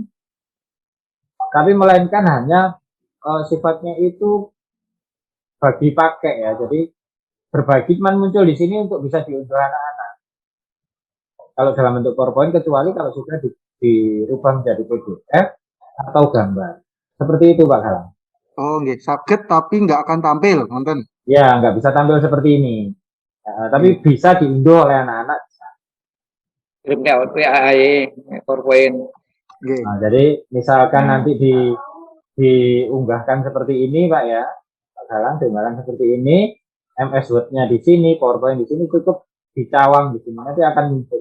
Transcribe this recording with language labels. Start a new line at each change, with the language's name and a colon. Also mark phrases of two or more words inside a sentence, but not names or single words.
Indonesian: Tapi melainkan hanya sifatnya itu bagi pakai ya. Jadi berbagi cuman muncul di sini untuk bisa diunduh anak-anak. Kalau dalam bentuk PowerPoint kecuali kalau sudah dirubah menjadi PDF atau gambar. Seperti itu Pak Galang. Oh,
Javanese: nggih, saged
Indonesian: tapi nggak akan tampil, nonton. Ya, nggak bisa tampil seperti ini. Tapi bisa diunduh oleh anak-anak. Kirim ke WA-nya, PowerPoint. Nah, jadi misalkan nanti diunggahkan seperti ini Pak ya, Pak Galang, diunggahkan seperti ini, MS Word-nya di sini, PowerPoint di sini, cukup dicawang di sini, nanti akan muncul.